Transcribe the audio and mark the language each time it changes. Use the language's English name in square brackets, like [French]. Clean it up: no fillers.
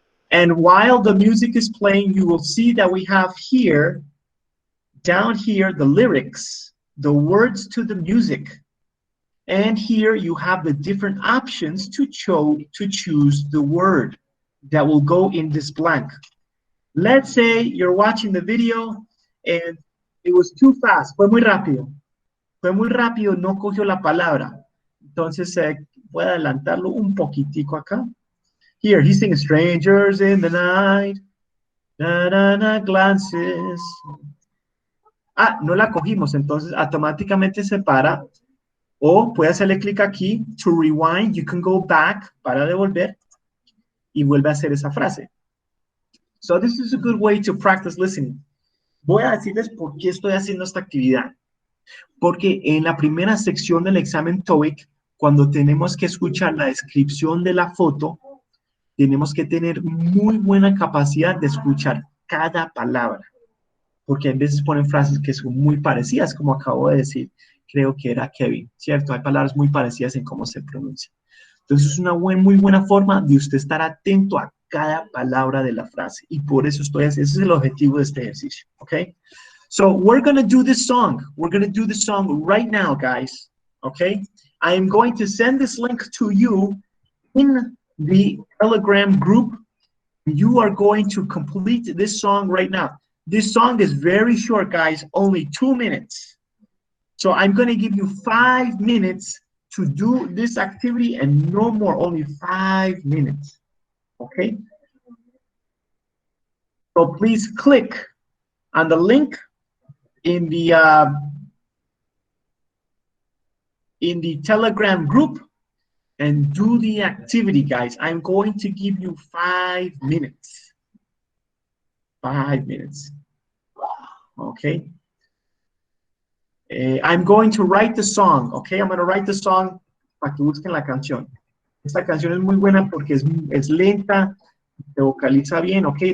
[English] And while the music is playing, you will see that we have here, down here, the lyrics, the words to the music. And here you have the different options to choose the word that will go in this blank. Let's say you're watching the video and it was too fast, [Spanish] fue muy rápido. Fue muy rápido, no cogió la palabra. Entonces voy a adelantarlo un poquitico acá. [English] Here, he's singing strangers in the night, na, na, na, glances. [Spanish] Ah, no la cogimos, entonces automáticamente se para. O puede hacerle clic aquí, [English] to rewind, you can go back, [Spanish] para devolver, y vuelve a hacer esa frase. [English] So this is a good way to practice listening. [Spanish] Voy a decirles por qué estoy haciendo esta actividad. Porque en la primera sección del examen TOEIC, cuando tenemos que escuchar la descripción de la foto, tenemos que tener muy buena capacidad de escuchar cada palabra. Porque a veces ponen frases que son muy parecidas, como acabo de decir. Creo que era Kevin, ¿cierto? Hay palabras muy parecidas en cómo se pronuncia. Entonces es una muy buena forma de usted estar atento a cada palabra de la frase. Y por eso ese es el objetivo de este ejercicio, ¿ok? [English] So we're going to do this song. We're going to do this song right now, guys, okay? I am going to send this link to you in the Telegram group. You are going to complete this song right now. This song is very short, guys, only 2 minutes. So I'm going to give you 5 minutes to do this activity and no more, only 5 minutes, okay? So please click on the link in the Telegram group and do the activity, guys. I'm going to give you 5 minutes. 5 minutes. Okay. I'm going to write the song, okay? I'm going to write the song [Spanish] para que busquen la canción. Esta canción es muy buena porque es lenta, se vocaliza bien, okay?